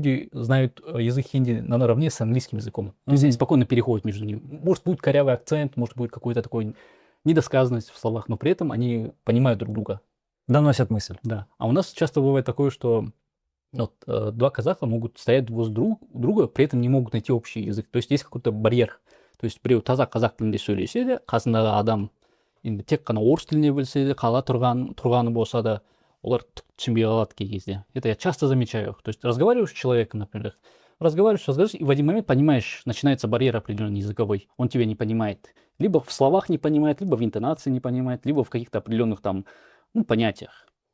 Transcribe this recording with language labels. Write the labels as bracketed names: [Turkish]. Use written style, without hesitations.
[Russian] Люди знают язык хинди наравне с английским языком. То есть они спокойно переходят между ними. Может, будет корявый акцент, может, будет какой-то такой недосказанность в словах, но при этом они понимают друг друга. Доносят мысль. Да. А у нас часто бывает такое, что 2 казаха могут стоять возле друга, при этом не могут найти общий язык. То есть есть какой-то барьер. То есть [Kazakh] біреу таза қазақ тілінде сөйлесе де, қасындағы адам енді тек қана орыс тілінде білсе де, қала тұрғаны болса да, олар түсінбей қалады кей кезде. [Russian] Это я часто замечаю. То есть разговариваешь с человеком, например, разговариваешь, и в один момент понимаешь, начинается барьер определенный языковой. Он тебя не понимает. Либо в словах не понимает, либо в интонации не понимает, либо в каких-то определенных понятиях.